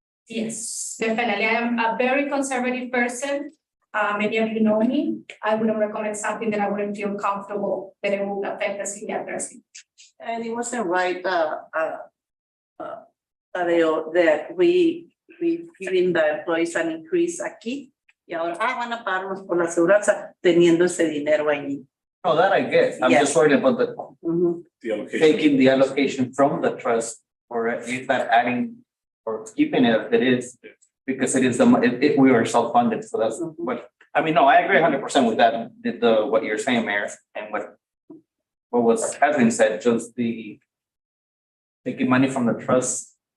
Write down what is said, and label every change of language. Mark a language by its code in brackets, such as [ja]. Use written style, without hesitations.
[en] Yes, definitely. I am a very conservative person. Many of you know me. I wouldn't recommend something that I wouldn't feel comfortable that it would affect us in the adversity. And it wasn't right, Tadeo, that we giving the employees an increase aquí. [es] Y ahora, van a pagarnos por la seguridad teniendo ese dinero ahí. [en] No, that I get. I'm Yes. just worried about the The allocation. taking the allocation from the trust or at least not adding or keeping it as it is. Because it is we are self-funded, so that's what, I mean, no, I agree 100% with that, what you're saying, Mayor, and what has been said, just the taking money from the trust.